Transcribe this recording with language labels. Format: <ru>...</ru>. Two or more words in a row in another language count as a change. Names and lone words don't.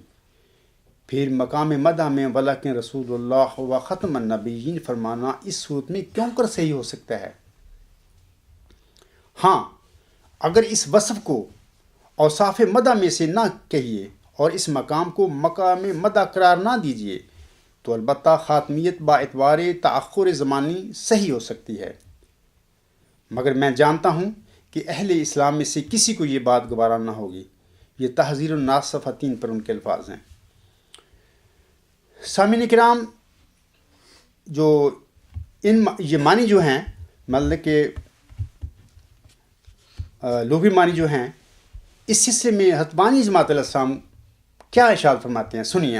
<ur>پھر مقام مدح میں</ur> <ar>ولیکن رسول اللہ و ختم النبیین</ar> <ur>فرمانا اس صورت میں کیوں کر صحیح ہو سکتا ہے؟ ہاں، اگر اس وصف کو اوصاف مدح میں سے نہ کہیے اور اس مقام کو مقام مدح قرار نہ دیجیے تو البتہ خاتمیت با اعتبار تأخر زمانی صحیح ہو سکتی ہے، مگر میں جانتا ہوں کہ اہل اسلام میں سے کسی کو یہ بات گوارا نہ ہوگی۔ یہ تحذیر الناس صفحہ 3 پر ان کے الفاظ ہیں۔ سامعین کرام، جو یہ معنی جو ہیں، مطلب کہ لغوی معنی جو ہیں، اس سلسلے میں حضرت بانی جماعت</ur> <ar>علیہ السلام</ar> <ur>کیا ارشاد فرماتے ہیں، سنیے۔</ur>